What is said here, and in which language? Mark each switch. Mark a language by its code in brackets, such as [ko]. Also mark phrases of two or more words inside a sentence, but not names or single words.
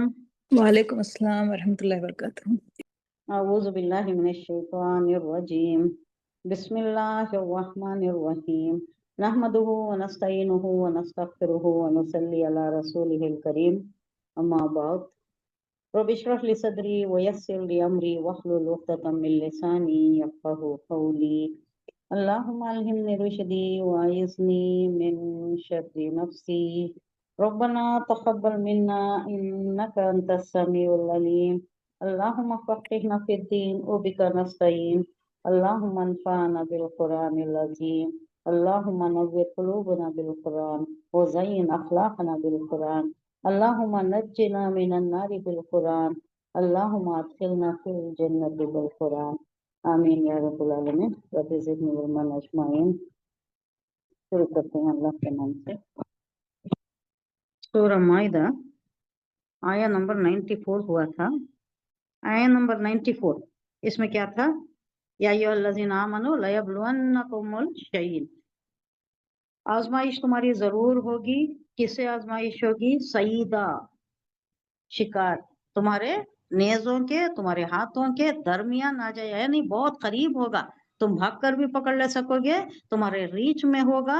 [ar] وعليكم السلام ورحمة الله وبركاته. أعوذ بالله من الشيطان الرجيم. بسم الله الرحمن الرحيم. نحمده ونستعينه ونستغفره ونصلي على رسوله الكريم. أما بعد. رب اشرح لي صدري ويسر لي أمري واحلل عقدة من لساني يفقهوا قولي. اللهم ألهمني رشدي وأعذني من شر نفسي. ربنا تقبل منا إنك أنت السميع العليم. اللهم فقهنا في الدين وبك نستعين. اللهم انفعنا بالقرآن العظيم. اللهم نور قلوبنا بالقرآن وزين أخلاقنا بالقرآن. اللهم نجنا من النار بالقرآن. اللهم أدخلنا في الجنة بالقرآن. آمين يا رب العالمين. رب زدني علما أجمعين. [ur] شروع کرتے ہیں اللہ کے نام سے. सूरह माइदा آیہ نمبر 94 ہوا تھا. آیہ نمبر 94 اس میں کیا تھا? [ar] يا أيها الذين آمنوا ليبلونكم بشيء. [ur] آزمائش تمہاری ضرور ہوگی. کس سے آزمائش ہوگی? سعیدہ، شکار تمہارے نیزوں کے، تمہارے ہاتھوں کے درمیان آ جائے، یعنی بہت قریب ہوگا. تم بھاگ کر بھی پکڑ لے سکو گے، تمہارے ریچ میں ہوگا.